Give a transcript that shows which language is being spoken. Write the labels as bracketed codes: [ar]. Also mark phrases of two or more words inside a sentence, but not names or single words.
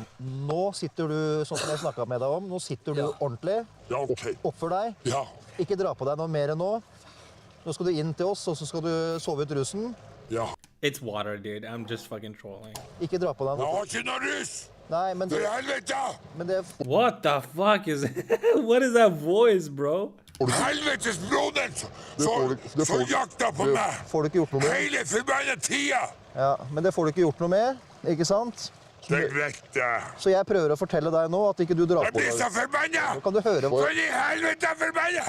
[no] Nå sitter du sånn som jeg snakket med deg om. Nå sitter du ordentlig. Ja, ok. Oppfør deg. Ja. Ikke dra på deg noe mer enn nå. Nå skal du inn til oss, og så skal du sove ut rusen. Ja. [en] It's water, dude. I'm just fucking trolling. [no] Ikke dra på deg Jeg noe. har ikke noe rus! Nei, men For helvete! Men det [en] What the fuck is what is that voice, bro? [no] Helvetes broder! Så jakta på meg! får du ikke gjort noe med. Hele forbanna tida! Ja, men det får du ikke gjort noe med, ikke sant? Legg vekk det. Så jeg prøver å fortelle deg nå at ikke du drar Jeg på blir så deg. forbanna! Nå kan du høre. For i helvete forbanna!